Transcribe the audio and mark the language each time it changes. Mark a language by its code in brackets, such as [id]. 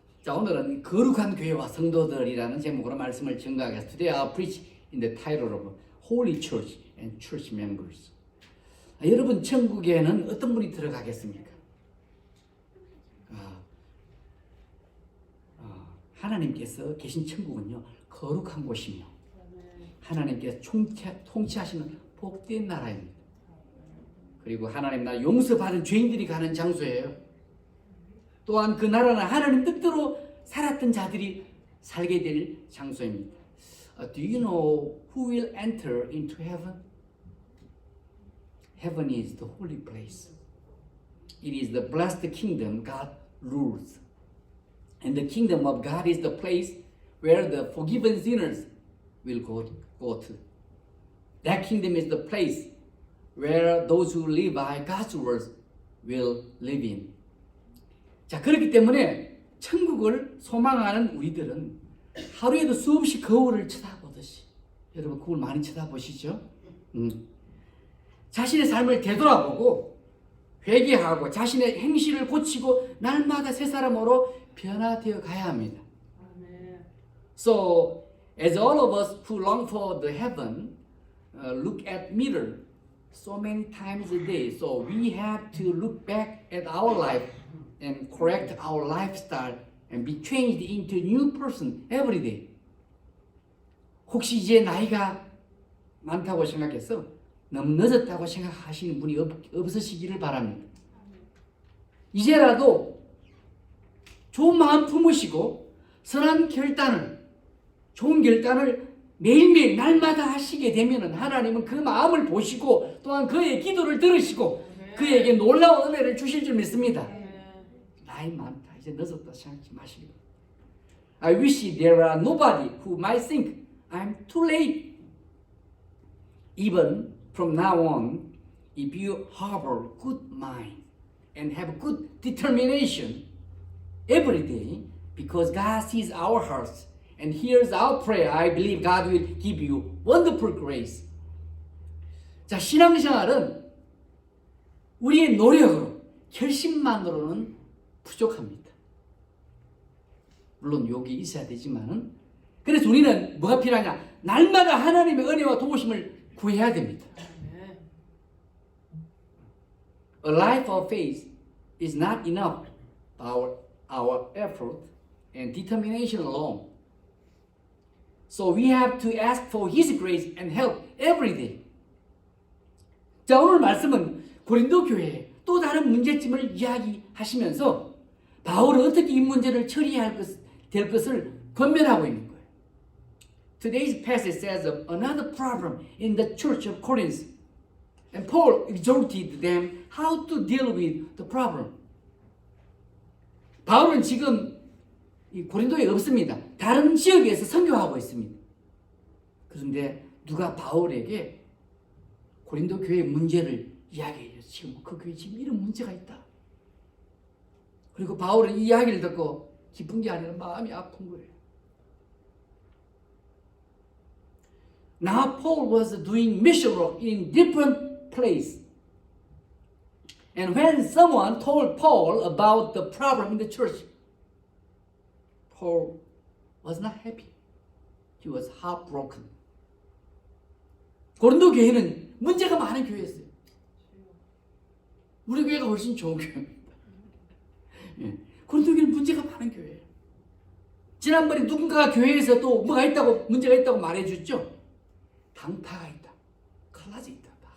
[ko] 자, 오늘은 거룩한 교회와 성도들이라는 제목으로 말씀을 증거하겠습니다. [en] Today I preach in the title of Holy Church and Church Members. [ko] 여러분, 천국에는 어떤 분이 들어가겠습니까? 하나님께서 계신 천국은요, 거룩한 곳이며 하나님께서 통치하시는 복된 나라입니다. 그리고 하나님 나라 용서받은 죄인들이 가는 장소예요. 또한 그 나라는 하나님 뜻대로 살았던 자들이 살게 될 장소입니다. [en] Do you know who will enter into heaven? Heaven is the holy place. It is the blessed kingdom God rules. And the kingdom of God is the place where the forgiven sinners will go to. That kingdom is the place where those who live by God's words will live in. [ko] 자, 그렇기 때문에 천국을 소망하는 우리들은 하루에도 수없이 거울을 쳐다보듯이, 여러분 거울 많이 쳐다보시죠? 자신의 삶을 되돌아보고 회개하고 자신의 행실을 고치고 날마다 새 사람으로 변화되어 가야 합니다. [en] So, as all of us who long for the heaven look at mirror so many times a day, so we have to look back at our life and correct our lifestyle and be changed into a new person every day. [ko] 혹시 이제 나이가 많다고 생각해서 너무 늦었다고 생각하시는 분이 없으시기를 바랍니다. 이제라도 좋은 마음 품으시고 선한 결단을, 좋은 결단을 매일매일 날마다 하시게 되면 하나님은 그 마음을 보시고 또한 그의 기도를 들으시고 그에게 놀라운 은혜를 주실 줄 믿습니다. 나이 많다, 이제 늦었다 생각하지 마시고. [en] I wish there are nobody who might think I'm too late. Even from now on, if you harbor good mind and have good determination every day, because God sees our hearts and hears our prayer, I believe God will give you wonderful grace. [ko] 자, 신앙생활은 우리의 노력으로, 결심만으로는 부족합니다. 물론 욕이 있어야 되지만은, 그래서 우리는 뭐가 필요하냐? 날마다 하나님의 은혜와 도우심을 구해야 됩니다. [en] A life of faith is not enough by our effort and determination alone. So we have to ask for His grace and help every day. [ko] 자, 오늘 말씀은 고린도 교회의 또 다른 문제점을 이야기하시면서 바울은 어떻게 이 문제를 처리해야 될 것을 권면하고 있는 거예요. [en] Today's passage says of another problem in the church of Corinth. And Paul exhorted them how to deal with the problem. [ko] 바울은 지금 이 고린도에 없습니다. 다른 지역에서 선교하고 있습니다. 그런데 누가 바울에게 고린도 교회의 문제를 이야기해요. 지금 그 교회 지금 이런 문제가 있다. 그리고 바울은 이 이야기를 듣고 기쁜 게 아니라 마음이 아픈 거예요. [en] Now Paul was doing mission work in different place. And when someone told Paul about the problem in the church, Paul was not happy. He was heartbroken. [ko] 고린도 교회는 문제가 많은 교회였어요. 우리 교회가 훨씬 좋은 교회입니다. 고린도 교회는 문제가 많은 교회예요. 지난번에 누군가가 교회에서 또 뭐가 있다고, 문제가 있다고 말해줬죠? 당파가 있다. 칼라지 있다.